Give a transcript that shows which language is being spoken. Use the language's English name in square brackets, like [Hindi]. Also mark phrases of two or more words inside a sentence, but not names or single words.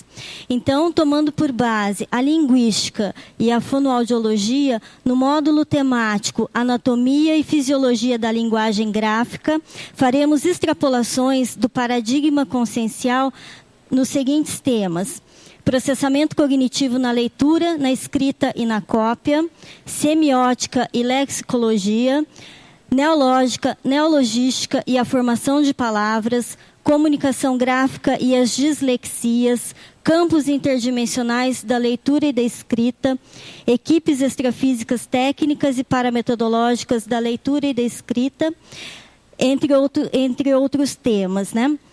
[Portuguese] Então, tomando por base a linguística e a fonoaudiologia, no módulo temático Anatomia e Fisiologia da Linguagem Gráfica, faremos extrapolações do paradigma consciencial nos seguintes temas: processamento cognitivo na leitura, na escrita e na cópia, semiótica e lexicologia, neológica, neologística e a formação de palavras, comunicação gráfica e as dislexias, campos interdimensionais da leitura e da escrita, equipes extrafísicas técnicas e parametodológicas da leitura e da escrita, entre outros temas, né?